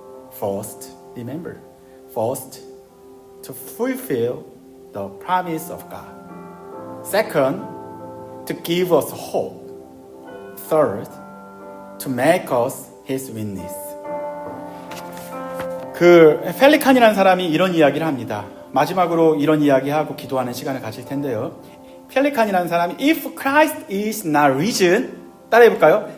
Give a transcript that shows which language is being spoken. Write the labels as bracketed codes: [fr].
[en] First, remember, first, to fulfill the promise of God. Second, to give us hope. Third, to make us his witness. [ko] 펠리칸이라는 사람이 이런 이야기를 합니다. 마지막으로 이런 이야기하고 기도하는 시간을 가질 텐데요. 펠리칸이라는 사람이 [en] If Christ is not risen, [ko] 따라해 볼까요?